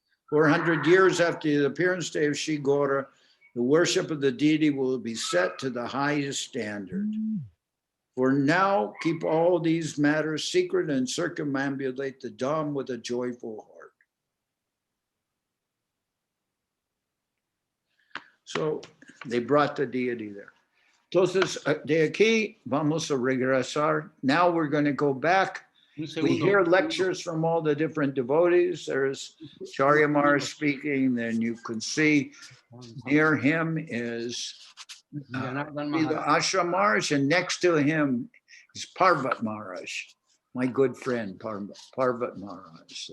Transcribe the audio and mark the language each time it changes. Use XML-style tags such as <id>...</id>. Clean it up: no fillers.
<en>400 years after the appearance day of Sri Gaura, the worship of the deity will be set to the highest standard. For now, keep all these matters secret and circumambulate the Dham with a joyful heart. So they brought the deity there.</en> <es>Entonces, de aquí vamos a regresar.</es> <en>Now we're going to go back. We hear lectures from all the different devotees. There's Charya Maharaj speaking. Then you can see near him is the Ashram Maharaj, and next to him is Parvat Maharaj, my good friend, Parvat Maharaj.</en>